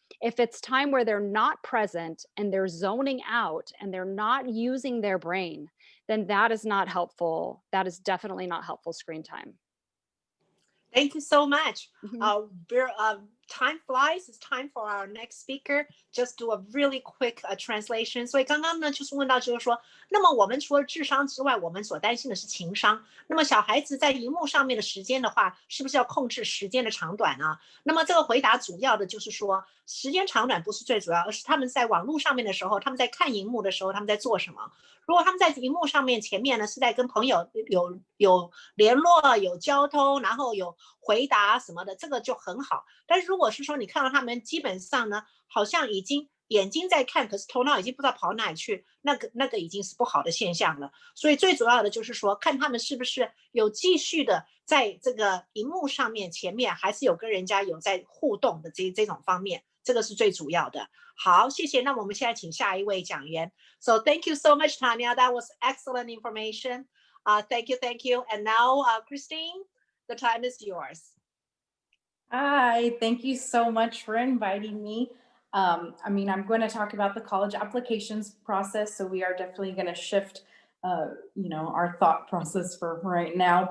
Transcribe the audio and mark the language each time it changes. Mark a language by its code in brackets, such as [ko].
[en] If it's time where they're not present and they're zoning out and they're not using their brain, then that is not helpful. That is definitely not helpful screen time. Thank you so much. Mhm. Time flies. It's time for our next speaker. Just do a really quick translation. [zh] 所以刚刚呢，就是问到，就是说，那么我们除了智商之外，我们所担心的是情商。那么小孩子在荧幕上面的时间的话，是不是要控制时间的长短呢？那么这个回答主要的就是说，时间长短不是最主要，而是他们在网络上面的时候，他们在看荧幕的时候，他们在做什么。如果他们在荧幕上面前面呢是在跟朋友有联络、有交通，然后有回答什么的，这个就很好。但是如果是说你看到他们基本上呢，好像已经眼睛在看，可是头脑已经不知道跑哪里去，那个已经是不好的现象了。所以最主要的就是说，看他们是不是有继续的在这个荧幕上面前面，还是有跟人家有在互动的这种方面，这个是最主要的。好，谢谢。那我们现在请下一位讲员。 [en] So thank you so much, Tonya. That was excellent information. Thank you, thank you. And now, Christine, the time is yours. Hi, thank you so much for inviting me. I'm going to talk about the college applications process, so we are definitely going to shift, our thought process for right now.